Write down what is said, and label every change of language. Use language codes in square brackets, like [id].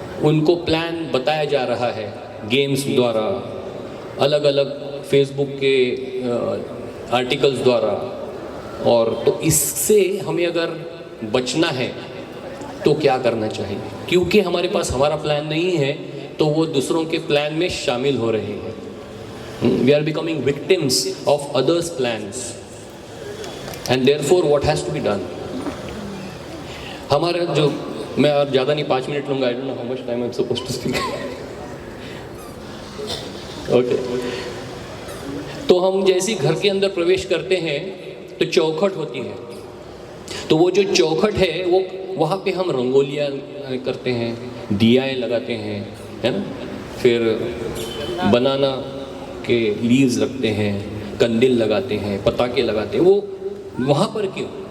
[hi] उनको प्लान बताया जा रहा है गेम्स द्वारा, अलग अलग फेसबुक के आर्टिकल्स द्वारा, और तो इससे हमें अगर बचना है तो क्या करना चाहिए? क्योंकि हमारे पास हमारा प्लान नहीं है तो वो दूसरों के प्लान में शामिल हो रहे हैं। [en] We are becoming victims of others' plans, and therefore what has to be done? [hi] हमारा जो, मैं और ज़्यादा नहीं 5 मिनट लूँगा, [en] I don't know how much time I'm supposed to speak. Okay. [hi] तो हम जैसे घर के अंदर प्रवेश करते हैं तो चौखट होती है, तो वो जो चौखट है वो वहाँ पे हम रंगोलियाँ करते हैं, दियाएँ लगाते हैं, है ना, फिर बनाना के लीव्स रखते हैं, कंदिल लगाते हैं, पताके लगाते हैं। वो वहाँ पर क्यों?